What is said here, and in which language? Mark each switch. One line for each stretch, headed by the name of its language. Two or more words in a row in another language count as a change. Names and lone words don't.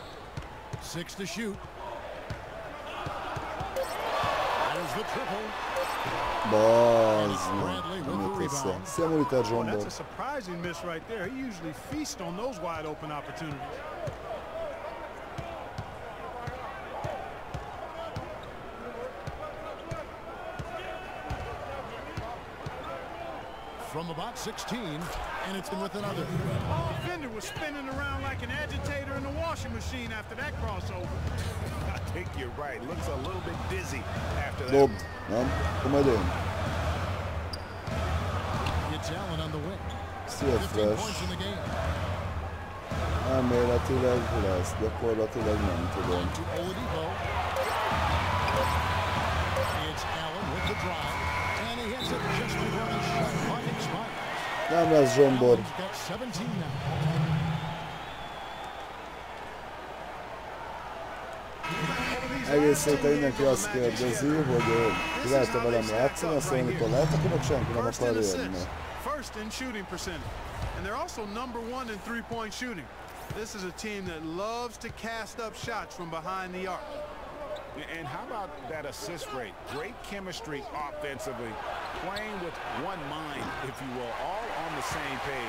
English: Six to shoot. There's the triple.
Hungarian: Bazd meg, nem jött össze. Szia Muliter Zsombor.
English: That's a surprising miss right there. He usually feasts on those wide open opportunities. From about 16, and it's been with another. The defender was spinning around like an agitator in a washing machine after that crossover. I think you're right. Looks a little bit dizzy after that.
Hungarian: Dob, nem? Komoly én.
English: It's Allen on the wing.
Hungarian: Szia
English: 15 Fresh. points in the game.
Hungarian: Elméletileg lesz, gyakorlatilag nem tudom.
English: To Oladipo. It's Allen with the drive, and he hits it just before the shot clock expires.
Hungarian: Nem lesz Zsombor.
English: Allen's got 17 now.
Hungarian: Egész héten mindenki azt kérdezi, hogy lehet-e velem játszani, azt mondom, amikor lehet, akkor meg senki nem akar jönni.
English: First in shooting percentage. And they're also number 1 in three-point shooting. This is a team that loves to cast up shots from behind the arc. And how about that assist rate? Great chemistry offensively, playing with one mind, if you will, all on the same page.